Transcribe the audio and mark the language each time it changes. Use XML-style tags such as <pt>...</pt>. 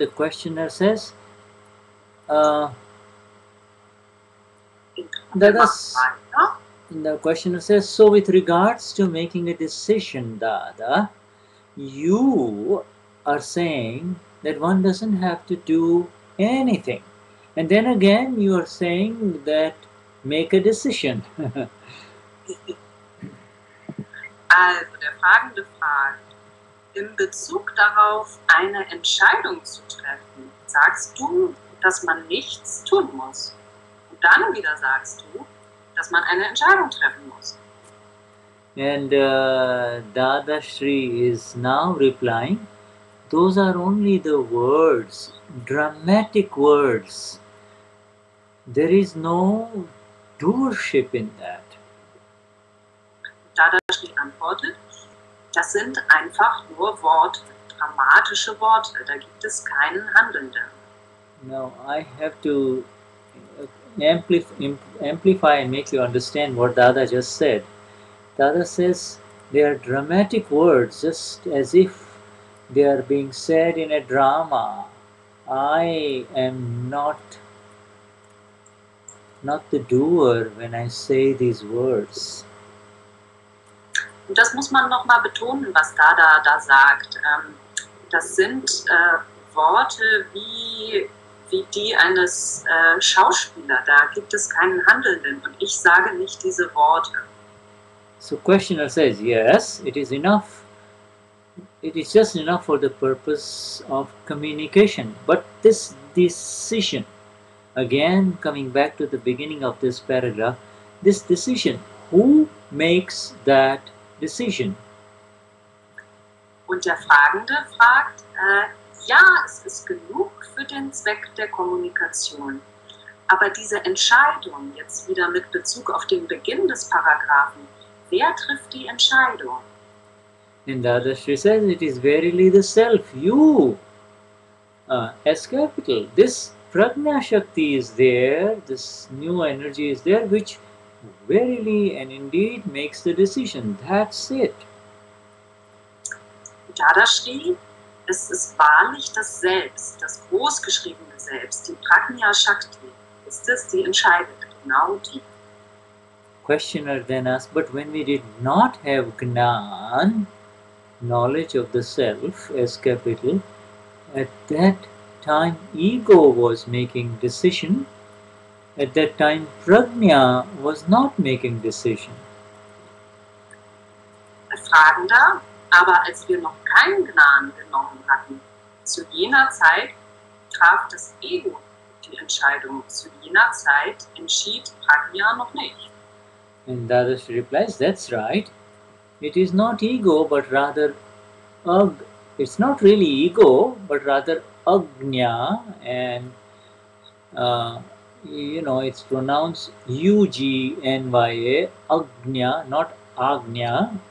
<en>The questioner says, the questioner says, so with regards to making a decision, Dada, you are saying that one doesn't have to do anything. And then again, you are saying that make a decision.</en> <de>Also, der Fragende fragt, in Bezug darauf, eine Entscheidung zu treffen, sagst du, dass man nichts tun muss. Und dann wieder sagst du, dass man eine Entscheidung treffen muss.</de> <en>And Dadashri is now replying, those are only the words, dramatic words. There is no doership in that.</en> <de>Dadashri antwortet, das sind einfach nur Worte, dramatische Worte, da gibt es keinen Handelnden.</de> <en>Now I have to amplify and make you understand what Dada just said. Dada says they are dramatic words, just as if they are being said in a drama. I am not the doer when I say these words.</en> <de>Und das muss man nochmal betonen, was Dada da sagt. Das sind Worte wie die eines Schauspielers. Da gibt es keinen Handelnden und ich sage nicht diese Worte.</de> <en>So questioner says, yes, it is enough. It is just enough for the purpose of communication. But this decision, again coming back to the beginning of this paragraph, this decision, who makes that decision?</en> <de>Und der Fragende fragt, ja, es ist genug für den Zweck der Kommunikation. Aber diese Entscheidung, jetzt wieder mit Bezug auf den Beginn des Paragraphen, wer trifft die Entscheidung?</de> <en>And Dadashri says, it is verily the self, you, S capital. This Prajna Shakti is there, this new energy is there, which verily and indeed makes the decision. That's it.</en> <de>Dadashri, es ist wahrlich das Selbst, das großgeschriebene Selbst, die Prajna Shakti. Ist es, die entscheidet, genau die.</de> <en>Questioner then asks, but when we did not have Gnan, knowledge of the self, S capital, at that time ego was making decision, At that time, Prajna was not making decision.</en> <de>Fragender, aber als wir noch keinen Gnan genommen hatten, zu jener Zeit traf das Ego die Entscheidung. Zu jener Zeit entschied Prajna noch nicht.</de> <en>And Dadashri replies, that's right. It is not ego, but rather it's not really ego, but rather Agnya, and it's pronounced Ugnya, Agnya, not Agnya.</en>